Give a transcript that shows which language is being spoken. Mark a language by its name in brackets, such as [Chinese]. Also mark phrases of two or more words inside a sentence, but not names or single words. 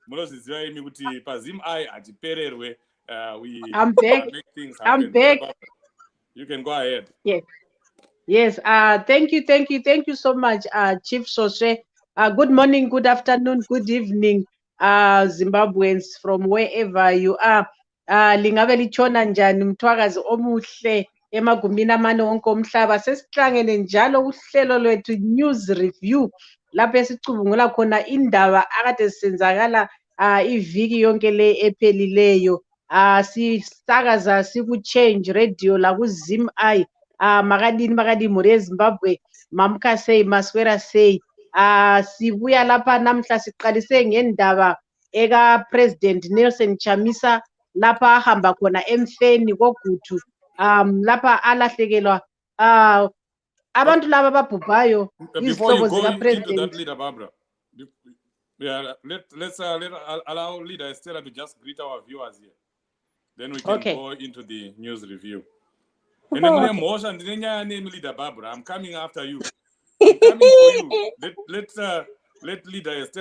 [English] I'm back. Make things happen. I'm back. You can go ahead. Yes. Thank you so much, Chief Soshe. Good morning, good afternoon, good evening, Zimbabweans from wherever you are. [North Ndebele] Lingabe litshona njani mthwakazi omuhle emagumbini amane wonke omhlaba. Sesihlangene njalo uhlelo lwethu News Review lapho esicubungula khona indaba akade zisenzakala iviki yonke le ephelileyo. Sisakaza siku-Change Radio la ku-ZimEye. [Shona] Makadi Muria Zimbabwe, Mamka say, Maswera say. [North Ndebele] Sibuya lapha namhla siqalise ngendaba eka President Nelson Chamisa lapha ahamba khona emfeni kogutu lapha alahlekelwa abantu laba ababhubhayo izihlobo zika President. [English] Into that, Leader Barbara, let's allow Leader Estella to just greet our viewers here. Then we can go into the news review. And then Leader Barbara, I'm coming after you. I'm coming for you. Let Leader Estella.